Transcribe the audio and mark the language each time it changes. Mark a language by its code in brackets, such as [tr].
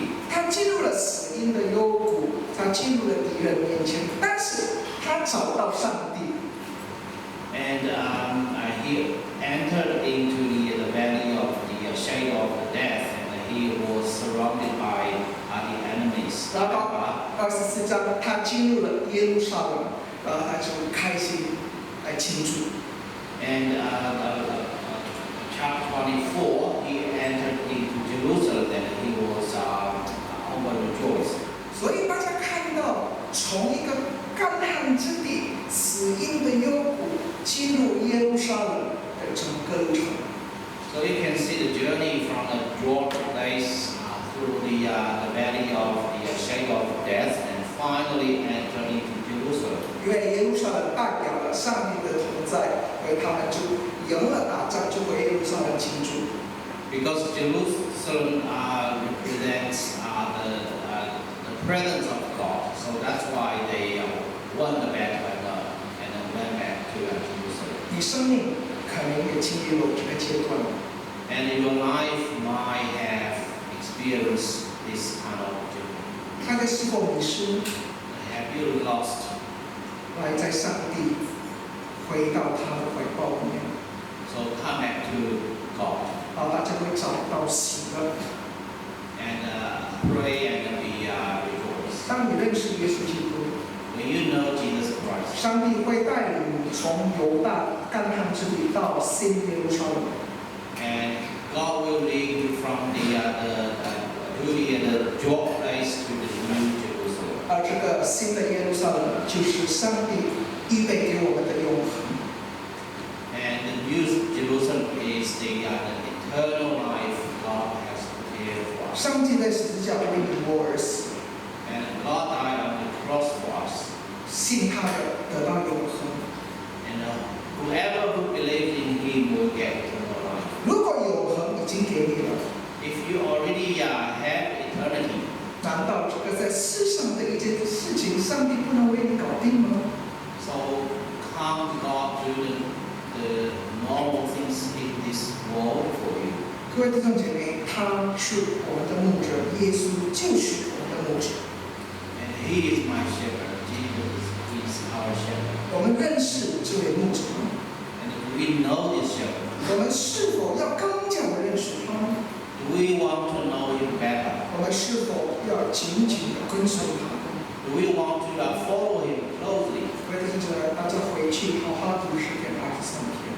[zh] 他进入了死荫的幽谷，他进入了敌人面前，但是他找到上帝。 [en] and he entered into the valley of the shadow of death, and he was surrounded by the enemies. [zh] 然后24章，他进入了耶路撒冷，然后他就开心来庆祝。 [en] And chapter 24, he entered into Jerusalem, and he was overjoyed. [zh] 所以大家看到，从一个干旱之地、死荫的幽谷，进入耶路撒冷的整个路程。 [en] So you can see the journey from the dry place through the valley of the shadow of death, and finally enter into Jerusalem. [zh] 因为耶路撒冷代表了上帝的同在，所以他们就赢了打仗，就回耶路撒冷庆祝。 [en] Because Jerusalem represents the presence of God, so that's why they won the battle and went back to Jerusalem. [zh] 你生命可能也经历了这个阶段， [en] And your life might have experienced this kind of journey. [zh] 看看是否迷失， [en] Have you lost? [zh] 来在上帝回到他的怀抱里面， [en] So come back to God [zh] 然后大家会找到喜乐。 [en] and pray and be rejoiced. [zh] 当你认识耶稣基督， [en] When you know Jesus Christ, [zh] 上帝会带领你从犹大干旱之地到新耶路撒冷。 [en] and God will lead you from the Judea, the dry place, to the new Jerusalem. [zh] 而这个新的耶路撒冷，就是上帝预备给我们的永恒。 [en] And the new Jerusalem is the eternal life God has prepared for us. [zh] 上帝在十字架为你我而死， [en] And God died on the cross for us. [zh] 信他的得到永恒。 [en] And whoever who believes in Him will get eternal life. [zh] 如果永恒已经给你了， [en] If you already have eternity, [zh] 难道这个在世上的一件事情，上帝不能为你搞定吗？ [en] so can't God do the normal things in this world for you? [zh] 各位弟兄姐妹，他是我们的牧者，耶稣就是我们的牧者。 [en] And He is my shepherd. Jesus is our shepherd. [zh] 我们认识这位牧者吗？ [en] And we know this shepherd. [zh] 我们是否要更加的认识他？ [en] Do we want to know Him better? [zh] 我们是否要紧紧的跟随他？ [en] Do we want to follow Him closely? [zh] 各位弟兄姐妹，大家回去好好读诗篇23篇。